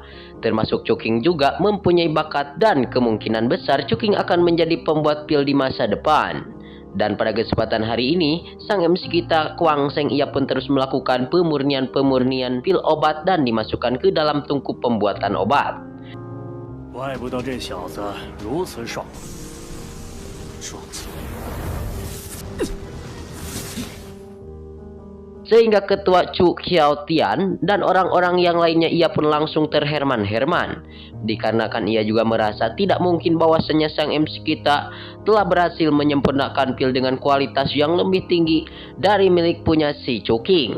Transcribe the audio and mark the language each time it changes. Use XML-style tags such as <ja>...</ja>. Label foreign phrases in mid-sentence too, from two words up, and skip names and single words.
<id>Termasuk Chongqing juga mempunyai bakat dan kemungkinan besar Chongqing akan menjadi pembuat pil di masa depan. Dan pada kesempatan hari ini, sang MC kita Kuang Sheng ia pun terus melakukan pemurnian pil obat dan dimasukkan ke dalam tungku pembuatan obat.</id> <zh>怪不得这小子如此爽，爽气。</zh> <id>Sehingga ketua Chu Qiaotian dan orang-orang yang lainnya ia pun langsung terherman-herman. Dikarenakan ia juga merasa tidak mungkin bahwasanya sang MC kita telah berhasil menyempurnakan pil dengan kualitas yang lebih tinggi dari milik punya si Chongqing.</id>